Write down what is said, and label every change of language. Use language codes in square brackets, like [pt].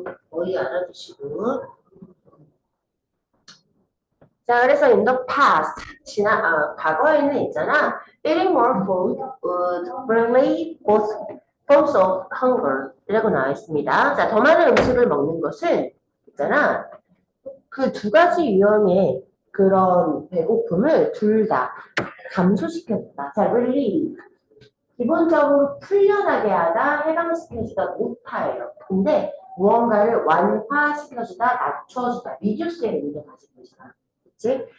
[ko] 거의 알아두시고. 자, 그래서 [en] in the past, [ko] 과거에는 있잖아. [en] Eating more food would relieve both forms of hunger [ko] 이라고 나와 있습니다. 자, 더 많은 음식을 먹는 것은 있잖아. 그 두 가지 유형의 그런 배고픔을 둘 다 감소시켰다. 자, relieve. 기본적으로 풀려나게 하다, 해방시켜주다, 못하예요. 근데 무언가를 완화시켜주다, 낮춰주다, reduce의 의미를 가지고 있어요. 그치?